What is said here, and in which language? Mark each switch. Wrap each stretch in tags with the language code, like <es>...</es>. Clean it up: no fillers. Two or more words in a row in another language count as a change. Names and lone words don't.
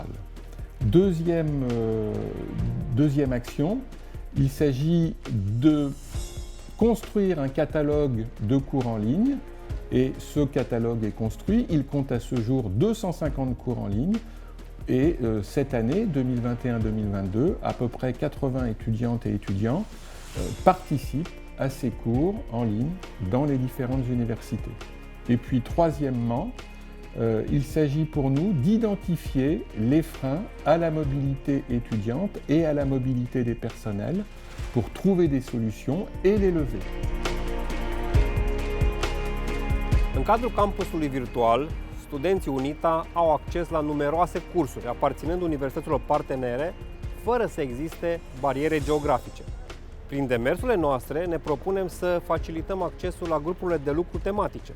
<fr>Deuxième action, il s'agit de construire un catalogue de cours en ligne Et ce catalogue est construit, il compte à ce jour 250 cours en ligne et cette année, 2021-2022, à peu près 80 étudiantes et étudiants participent à ces cours en ligne dans les différentes universités. Et puis troisièmement, il s'agit pour nous d'identifier les freins à la mobilité étudiante et à la mobilité des personnels pour trouver des solutions et les lever.</fr> <ro>În cadrul campusului virtual, studenții UNITA au acces la numeroase cursuri aparținând universităților partenere, fără să existe bariere geografice. Prin demersurile noastre ne propunem să facilităm accesul la grupurile de lucru tematice.</ro>